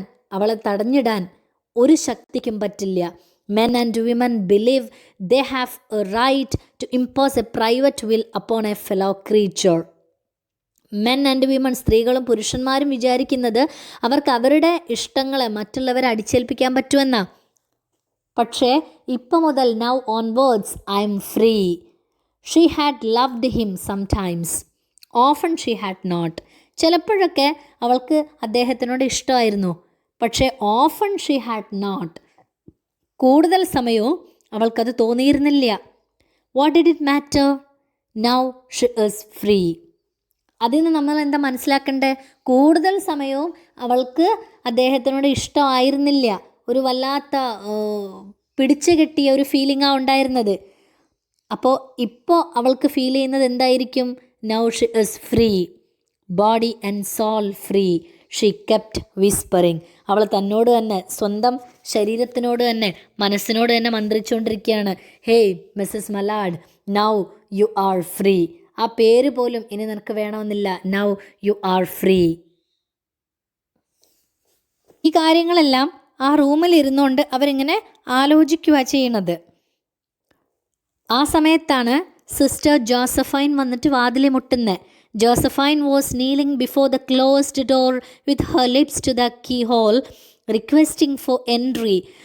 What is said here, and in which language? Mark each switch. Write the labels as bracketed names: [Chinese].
[Malayalam] അവളെ തടഞ്ഞിടാൻ ഒരു ശക്തിക്കും പറ്റില്ല. [English] Men and women believe they have a right to impose a private will upon a fellow creature. Men and women, [Malayalam] സ്ത്രീകളും പുരുഷന്മാരും വിചാരിക്കുന്നത് അവർക്ക് അവരുടെ ഇഷ്ടങ്ങളെ മറ്റുള്ളവരെ അടിച്ചേൽപ്പിക്കാൻ പറ്റുമെന്നാ. പക്ഷേ ഇപ്പം മുതൽ [English] now onwards I am free. She had loved him sometimes. Often she had not. [Malayalam] ചിലപ്പോഴൊക്കെ അവൾക്ക് അദ്ദേഹത്തിനോട് ഇഷ്ടമായിരുന്നു. പക്ഷേ [English] often she had not. [Malayalam] കൂടുതൽ സമയവും അവൾക്കത് തോന്നിയിരുന്നില്ല. [English] What did it matter? Now she is free. [Malayalam] അതിൽ നിന്ന് നമ്മൾ എന്താ മനസ്സിലാക്കണ്ടേ? കൂടുതൽ സമയവും അവൾക്ക് അദ്ദേഹത്തിനോട് ഇഷ്ടമായിരുന്നില്ല. ഒരു വല്ലാത്ത പിടിച്ചു കെട്ടിയ ഒരു ഫീലിംഗാണ് ഉണ്ടായിരുന്നത്. അപ്പോൾ ഇപ്പോൾ അവൾക്ക് ഫീൽ ചെയ്യുന്നത് എന്തായിരിക്കും? [English] Now she is free, body and soul free. She kept whispering. [Malayalam] അവൾ തന്നോട് തന്നെ, സ്വന്തം ശരീരത്തിനോട് തന്നെ, മനസ്സിനോട് തന്നെ മന്ത്രിച്ചുകൊണ്ടിരിക്കുകയാണ്. [English] Hey Mrs Mallard, now you are free. [Malayalam] ആ പേര് പോലും ഇനി നിനക്ക് വേണമെന്നില്ല. [English] Now you are free. [Malayalam] ഈ കാര്യങ്ങളെല്ലാം ആ റൂമിൽ ഇരുന്നുകൊണ്ട് അവരിങ്ങനെ ആലോചിക്കുക ചെയ്യണത്. ആ സമയത്താണ് സിസ്റ്റർ ജോസഫൈൻ വന്നിട്ട് വാതിൽ മുട്ടുന്നത്. [English] Josephine was kneeling before the closed door with her lips to the keyhole, requesting for entry.